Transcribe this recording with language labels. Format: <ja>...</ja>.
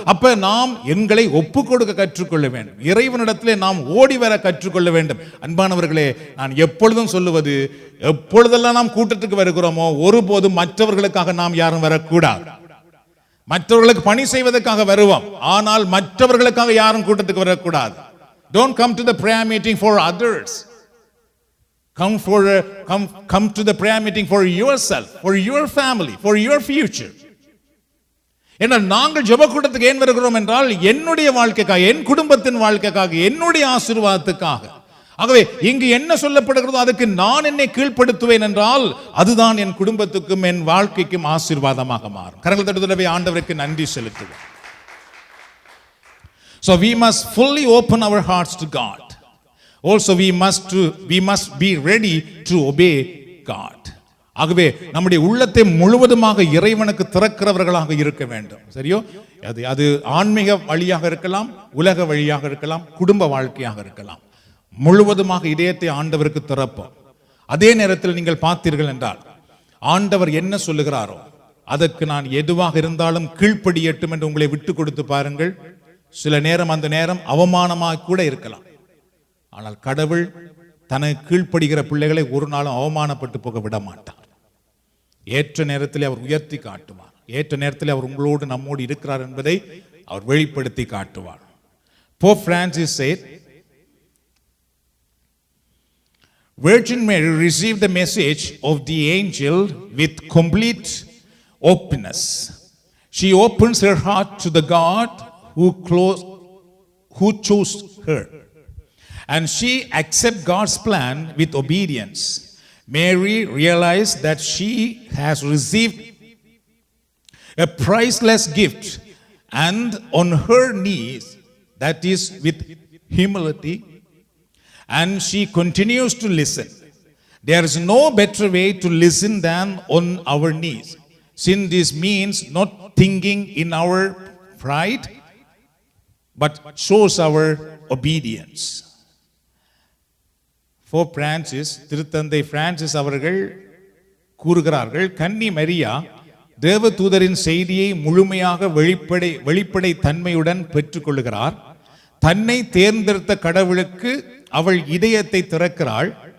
<ta>அப்ப நாம் எங்களை ஒப்பு கொடுக்க கற்றுக்கொள்ள வேண்டும். இறைவனிடத்திலே நாம் ஓடி வர கற்றுக்கொள்ள வேண்டும். அன்பானவர்களே, நான் எப்பொழுதும் சொல்லுவது, எப்பொழுதெல்லாம் நாம் கூட்டத்துக்கு வருகிறோமோ ஒருபோதும் மற்றவர்களுக்காக நாம் யாரும் வரக்கூடாது. மற்றவர்களுக்கு பணி செய்வதற்காக வருவோம், ஆனால் மற்றவர்களுக்காக யாரும் கூட்டத்துக்கு வரக்கூடாது.</ta> <en>Don't come to the prayer meeting for others. Come to the prayer meeting for yourself, for your family, for your future.</en> <ta>என்றால் நாங்கள் ஜெப கூட்டத்துக்கு ஏன் வருகிறோம் என்றால் என்னுடைய வாழ்க்கைக்காக, என் குடும்பத்தின் வாழ்க்கைக்காக, என்னுடைய ஆசீர்வாதத்துக்காக. ஆகவே இங்கு என்ன சொல்லப்படுகிறதோ அதுக்கு நான் என்னை கீழ்ப்படுத்துவேன் என்றால் அதுதான் என் குடும்பத்துக்கும் என் வாழ்க்கைக்கும் ஆசீர்வாதமாக மாறும். கரங்கள் தட்டுதலவே ஆண்டவருக்கு நன்றி செலுத்துவோம்.</ta> <en>So we must fully open our hearts to God. Also we must be ready to obey God.</en> <ta>ஆகவே நம்முடைய உள்ளத்தை முழுவதுமாக இறைவனுக்கு திறக்கிறவர்களாக இருக்க வேண்டும். சரியோ? அது ஆன்மீக வழியாக இருக்கலாம், உலக வழியாக இருக்கலாம், குடும்ப வாழ்க்கையாக இருக்கலாம். முழுவதுமாக இதயத்தை ஆண்டவருக்கு திறப்போம். அதே நேரத்தில் நீங்கள் பார்த்தீர்கள் என்றால் ஆண்டவர் என்ன சொல்லுகிறாரோ அதற்கு நான் எதுவாக இருந்தாலும் கீழ்ப்படியட்டும் என்று உங்களை விட்டு கொடுத்து பாருங்கள். சில நேரம் அந்த நேரம் அவமானமாக கூட இருக்கலாம். ஆனால் கடவுள் தனக்கு கீழ்ப்படுகிற பிள்ளைகளை ஒரு நாளும் அவமானப்பட்டு போக விட மாட்டார். ஏற்ற நேரத்தில் அவர் உயர்த்தி காட்டுவார். ஏற்ற நேரத்தில் அவர் உங்களோடு நம்மோடு இருக்கிறார் என்பதை அவர் வெளிப்படுத்தி காட்டுவார்.</ta> <en>Pope Francis said, Virgin Mary received the message of the angel with complete openness. She opens her heart to the God who chose her, and she accepts God's plan with obedience. Mary realized that she has received a priceless gift, and on her knees, that is with humility, and she continues to listen. There is no better way to listen than on our knees, since this means not thinking in our pride, but shows our obedience.</en> <ta>Pope Francis, திருத்தந்தை Francis அவர்கள் கூறுகிறார்கள், கன்னி மரியா தேவதூதரின் செய்தியை முழுமையாக வெளிப்படை தன்மையுடன் பெற்றுக்கொள்கிறார். தன்னை தேர்ந்தெடுத்த கடவுளுக்கு அவள் இதயத்தை திறக்கிறாள்.</ta>